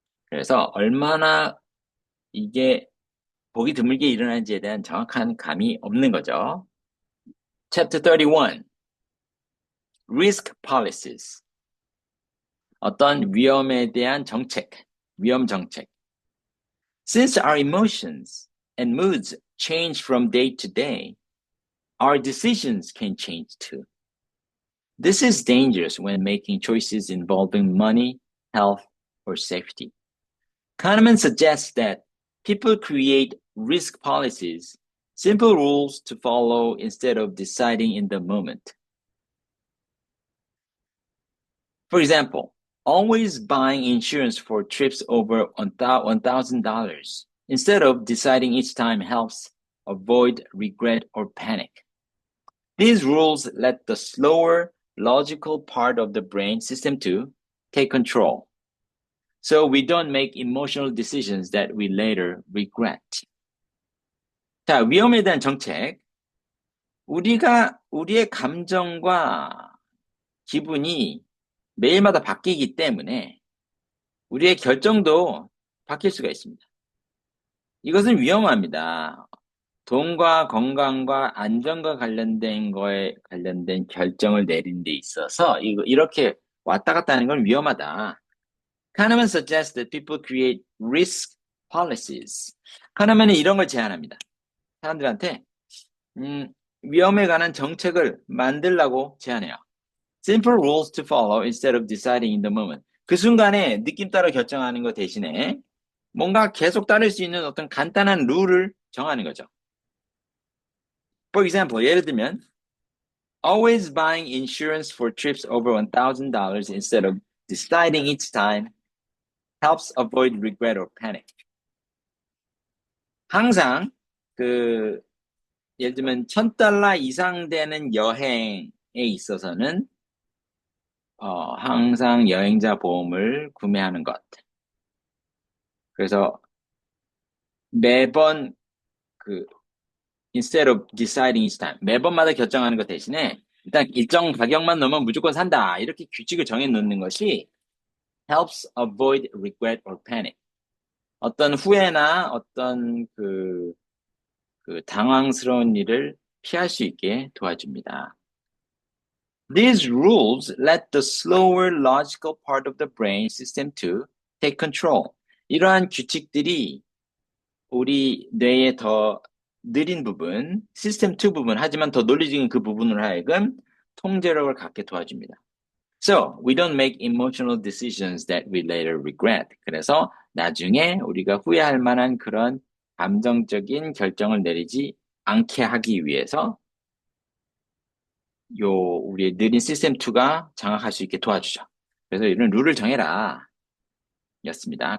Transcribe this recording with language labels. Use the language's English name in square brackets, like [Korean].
[Korean] 그래서 얼마나 이게 보기 드물게 일어나는지에 대한 정확한 감이 없는 거죠. [English] Chapter 31 Risk Policies [Korean] 어떤 위험에 대한 정책, 위험 정책. [English] Since our emotions and moods change from day to day, our decisions can change too. This is dangerous when making choices involving money, health, or safety. Kahneman suggests that people create risk policies, simple rules to follow instead of deciding in the moment. For example, always buying insurance for trips over $1,000 instead of deciding each time helps avoid regret or panic. These rules let the slower, logical part of the brain system 2 take control. So we don't make emotional decisions that we later regret. [Korean] 자, 위험에 대한 정책. 우리의 감정과 기분이 매일마다 바뀌기 때문에 우리의 결정도 바뀔 수가 있습니다. 이것은 위험합니다. 돈과 건강과 안전과 관련된 결정을 내린 데 있어서 이렇게 왔다 갔다 하는 건 위험하다. [English] Kahneman suggests that people create risk policies. [Korean] 카너만은 이런 걸 제안합니다. 사람들한테 위험에 관한 정책을 만들라고 제안해요. [English] Simple rules to follow instead of deciding in the moment. [Korean] 그 순간에 느낌 따라 결정하는 것 대신에 뭔가 계속 따를 수 있는 어떤 간단한 룰을 정하는 거죠. [English] For example, [Korean] 예를 들면 [English] always buying insurance for trips over $1,000 instead of deciding each time helps avoid regret or panic. [Korean] 항상 예를 들면 $1,000 이상 되는 여행에 있어서는 항상 여행자 보험을 구매하는 것. 그래서 매번 [English] instead of deciding each time [Korean] 매번마다 결정하는 것 대신에 일단 일정 가격만 넣으면 무조건 산다. 이렇게 규칙을 정해 놓는 것이 [English] helps avoid regret or panic. [Korean] 어떤 후회나 어떤 당황스러운 일을 피할 수 있게 도와줍니다. [English] These rules let the slower logical part of the brain system 2 take control. [Korean] 이러한 규칙들이 우리 뇌의 더 느린 부분, 시스템 2 부분, 하지만 더 논리적인 그 부분을 하여금 통제력을 갖게 도와줍니다. [English] So, we don't make emotional decisions that we later regret. [Korean] 그래서 나중에 우리가 후회할 만한 그런 감정적인 결정을 내리지 않게 하기 위해서 우리의 느린 시스템2가 장악할 수 있게 도와주죠. 그래서 이런 룰을 정해라 였습니다.